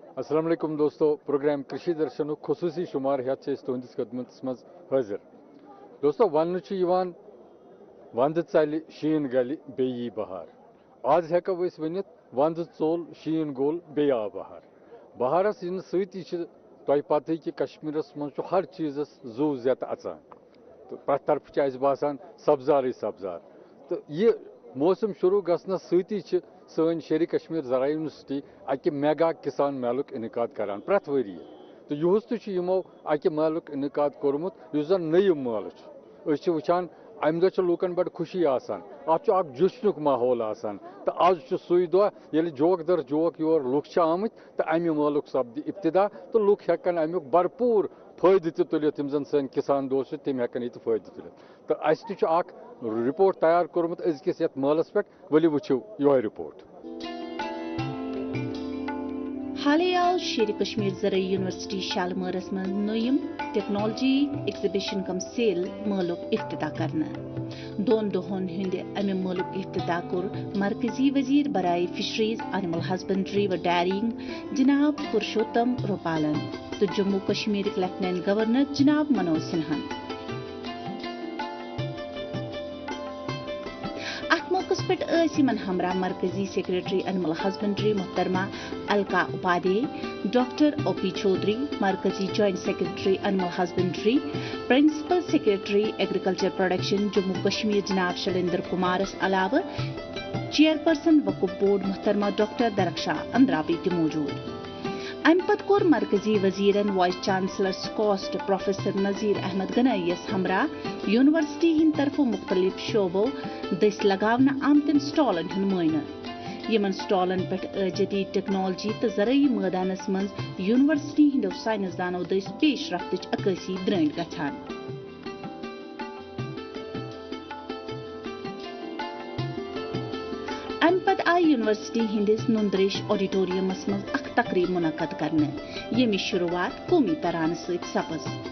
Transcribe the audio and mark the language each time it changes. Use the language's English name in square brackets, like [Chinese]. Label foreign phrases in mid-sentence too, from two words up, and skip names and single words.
[Arabic] السلام عليكم [Kashmiri] दोस्तों, प्रोग्राम कृषि दर्शन खुसूसी शुमार हेत तुंदिस खदमत मज हाजिर। दोस्तों वन वंद चल शीन गल बे बहार। आज हेको वन वंद चोल शीन गोल बे आ बहार। बहारस इन सती तह पत कि कश्मीरस मज हर चीज़स जू जत अचान तो प्रत तरफ बासान सब्जार सब्जार। तो यह मौसम शुरू गसनस सती सन शेर कश्मीर ज़रा यूनिवर्सिटी अकि मेगा किसान मेलुक इनकाद करान प्रत वरी। तो युस तमो अकि मेलुक इनकाद कोर्मुत युस जन नयु मेल वुचान अम दह लूकन बड़ खुशी आसान अ जश्नुक माहौल आसान। तो आज सुई दह ये जोक दर जोक योर लुक आमत तो अमि मेलुक सपद इब्तिदा तो लुक हेकन अमुक भरपूर फायदे तुलित यम जन सन किसान दोस्त तम हेकन ये फायदे तुलित। तो अस रिपोर्ट तैयार कोर्मुत अजकिस यथ मेलस पे वलि वुचो यो रिपोर्ट। हाले आव शेर कश्मीर ज़राई यूनिवर्सिटी शालमरस में नयम [English] technology exhibition cum sale [Kashmiri] मेलुक इफ्तिता करना। दोन दोहन हिंद अमे मेलुक इफ्तिता कोर मरकजी वजीर बराए [English] fisheries animal husbandry [Kashmiri] व डेयरिंग जनाब पुरुषोत्तम रुपालन तो जम्मू कश्मीर [English] lieutenant governor [Kashmiri] जनाब मनोज सिन्हा। मौकस पे हमरा मरकजी [English] secretary animal husbandry [Kashmiri] मोहतरमा अलका उपाध्याय, डॉक्टर ओपी चौधरी, मरकजी [English] joint secretary animal husbandry, principal secretary agriculture production [Kashmiri] जम्मू कश्मीर जनाब शैलेंद्र कुमारस अलावा [English] chairperson waqf board [Kashmiri] मोहतरमा डॉक्टर दरक्षा अंद्राबी मौजूद। अम पत कोर मरकजी वजीरन [English] vice chancellor [Kashmiri] स्कॉस्ट प्रोफेसर नजीर अहमद गनैयस हमरा यूनिवर्सिटी हिंद तरफो मुख्तलिफ शोबों दस लगावना आमतन स्टॉलन हन मायना। यमन स्टॉलन पे जदीद टेक्नोलॉजी तो ज़राई मैदानस मज यूनिवर्सिटी हिंदो साइंसदानों दस पेशरफ्त अक्सी द्रंड गछान। अम पत आई यूनिवर्सिटी हिंदिस नुंद्रेश ऑडिटोरियमस मज अख तकरीब मुनक्कद करने यमि शुरुआत कौमी तरान सत सपज।